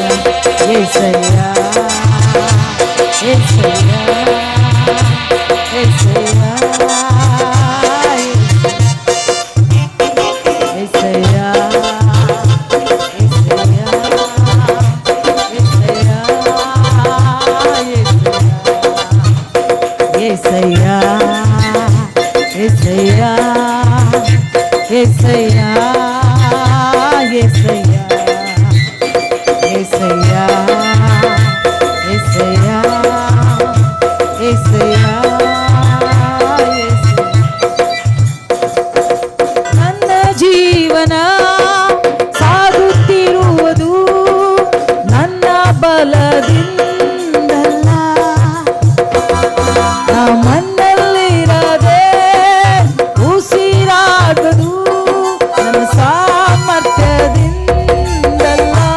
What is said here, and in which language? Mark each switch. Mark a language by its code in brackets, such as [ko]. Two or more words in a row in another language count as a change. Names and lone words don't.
[te] యేసయ్యా యేసయ్యా యేసయ్యా యేసయ్యా యేసయ్యా యేసయ్యా యేసయ్యా యేసయ్యా యేసయ్యా యేసయ్యా యేసయ్యా [kn] ನನ್ನ ಜೀವನ ಸಾಗುತ್ತಿರುವುದು ನನ್ನ ಬಲದಿಂದಲ್ಲ, ಮಣ್ಣಲ್ಲಿರದೆ ಉಸಿರಾಗದು ನನ್ನ ಸಾಮರ್ಥ್ಯದಿಂದಲ್ಲ.